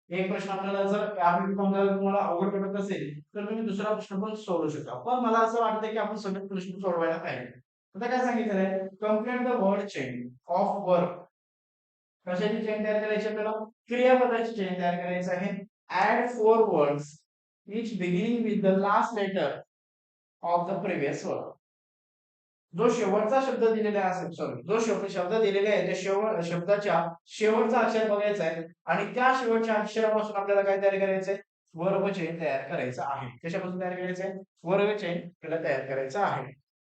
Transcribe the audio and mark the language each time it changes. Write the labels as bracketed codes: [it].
[mr] एक प्रश्न आपल्याला जर यापैकी कोणता तुम्हाला अवघड पडत असेल, तर तुम्ही दुसरा प्रश्न पण सोडवू शकता. पण मला असं वाटतं की आपण सगळे प्रश्न सोडवायला पाहिजे. आता काय सांगितलं आहे? [en] Complete the word chain of work. [mr] कशाची चेन तयार करायची आपल्याला? क्रियापदाची चेन तयार करायची आहे. [en] Add 4 words each beginning with the last letter of the previous word. [mr] जो शेवटचा शब्द दिलेला असेल, सॉरी, जो शब्द दिलेला आहे त्या शब्दाच्या शेवटचा अक्षर बघायचा आहे आणि त्या शेवटच्या अक्षरापासून आपल्याला काय तयार करायचंय? वर्ब चेन तयार करायचं आहे. कशापासून तयार करायचंय? वर्ब चेन आपल्याला तयार करायचं आहे.